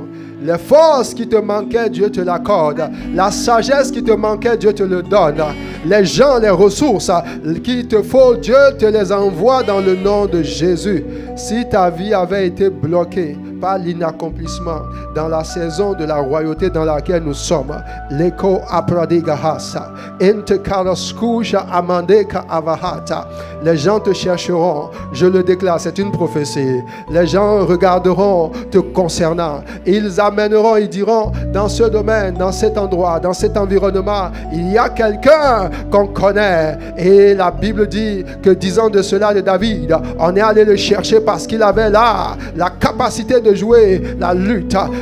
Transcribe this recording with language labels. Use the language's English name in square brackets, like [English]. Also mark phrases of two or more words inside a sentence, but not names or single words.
[French] Les forces qui te manquaient, Dieu te l'accorde. La sagesse qui te manquait, Dieu te le donne. Les gens, les ressources qu'il te faut, Dieu te les envoie dans le nom de Jésus. Si ta vie avait été bloquée par l'inaccomplissement dans la saison de la royauté dans laquelle nous sommes, l'écho apradigahasa, intekaraskusha amandeka avahata, les gens te chercheront. Je le déclare, c'est une prophétie. Les gens regarderont te concernant. Ils amèneront, ils diront, dans ce domaine, dans cet endroit, dans cet environnement, il y a quelqu'un qu'on connaît. Et la Bible dit que 10 ans de cela de David, on est allé le chercher parce qu'il avait là la capacité de jouer la lutte.